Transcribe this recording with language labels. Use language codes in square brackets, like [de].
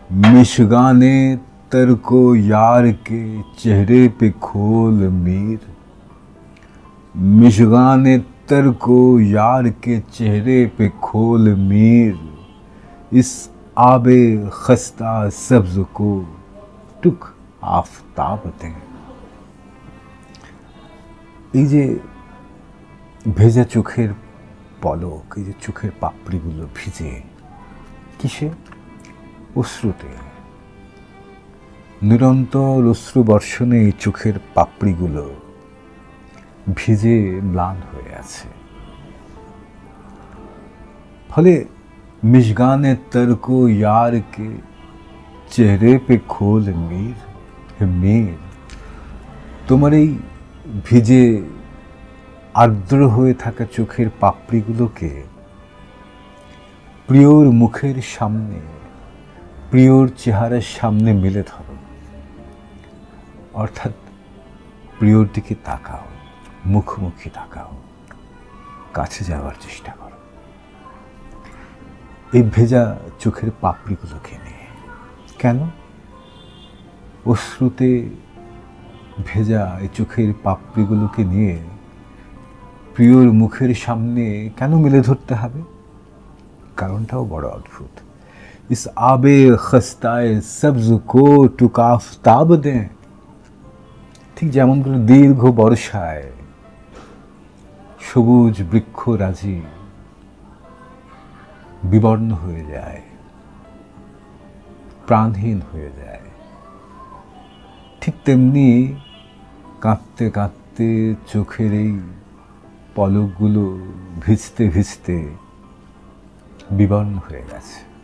[hi] मिशगाने तर को यार के चेहरे पे खोल मीर। मिशगाने तर को यार के चेहरे पे खोल मीर। इस आबे खस्ता सब्ज को टुक आफताब दें। [bn] এই যে ভেজা চোখের পলক, এই যে চোখের পাপড়িগুলো ভিজে কিসে? অশ্রুতে। নিরন্তর অশ্রু বর্ষণে এই চোখের পাপড়িগুলো ভিজে ম্লান হয়ে আছে। ফলে [hi] মিশগানে তরকো यार के চেহারে पे खोल मीर। [bn] হে মীর, তোমার এই ভিজে আর্দ্র হয়ে থাকা চোখের পাপড়িগুলোকে প্রিয়র মুখের সামনে, প্রিয়র চেহারার সামনে মেলে ধরো। অর্থাৎ প্রিয়র দিকে তাকাও, মুখোমুখি তাকাও, কাছে যাওয়ার চেষ্টা করো এই ভেজা চোখের পাপড়িগুলোকে নিয়ে। কেন? অশ্রুতে ভেজা এই চোখের পাপড়িগুলোকে নিয়ে প্রিয়র মুখের সামনে কেন মেলে ধরতে হবে? কারণটাও বড় অদ্ভুত। [hi] इस आबे खस्ताए सब्ज को टुक आफताब दें। [bn] ঠিক যেমন করে দীর্ঘ বর্ষায় সবুজ বৃক্ষরাজি বিবর্ণ হয়ে যায়, প্রাণহীন হয়ে যায়, ঠিক তেমনি কাঁদতে কাঁদতে চোখের এই পলকগুলো ভিজতে ভিজতে বিবর্ণ হয়ে গেছে।